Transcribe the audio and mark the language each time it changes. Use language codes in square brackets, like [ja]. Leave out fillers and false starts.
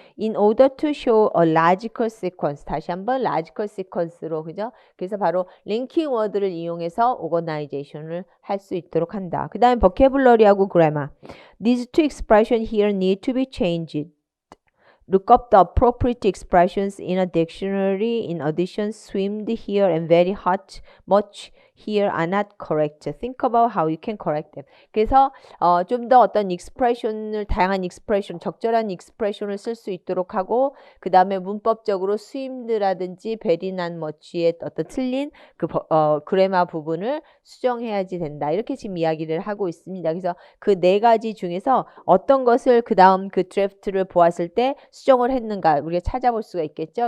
[en] In order to show a logical sequence. [ko] 다시 한번 logical sequence로, 그죠? 그래서 바로 linking word를 이용해서 organization을 할 수 있도록 한다. 그 다음에 vocabulary하고 grammar. [en] These two expressions here need to be changed. Look up the appropriate expressions in a dictionary. In addition, swimmed here and very hot, much here are not correct. Think about how you can correct them. [ko] 그래서 좀 더 어떤 expression을, 다양한 expression, 적절한 expression을 쓸 수 있도록 하고, 그 다음에 문법적으로 swimed라든지 very not much의 어떤 틀린 그 그래마 부분을 수정해야지 된다. 이렇게 지금 이야기를 하고 있습니다. 그래서 그 4가지 중에서 어떤 것을 그 다음 그 드래프트를 보았을 때 수정을 했는가 우리가 찾아볼 수가 있겠죠.